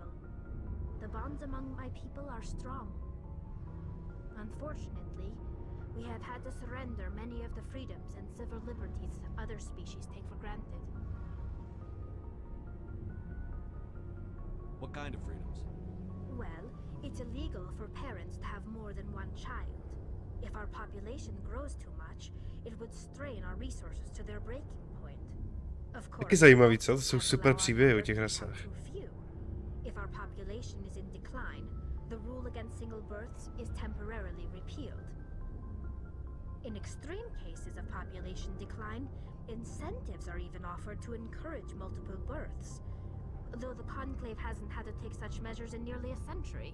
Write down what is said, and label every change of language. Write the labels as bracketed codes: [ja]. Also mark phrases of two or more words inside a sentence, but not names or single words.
[en] The bonds among my people are strong. Unfortunately, we have had to surrender many of the freedoms and civil liberties other species take for granted. What kind of freedoms? Well, it's illegal for parents to have more than one child. If our population grows too much, it would strain our resources to their breaking point. Of course, [cs] Taky zajímavý, co? To jsou super příběhy o těch rasách. [en] if our population is in decline, the rule against single births is temporarily repealed. In extreme cases of population decline, incentives are even offered to encourage multiple births, though the Conclave hasn't had to take such measures in nearly a century.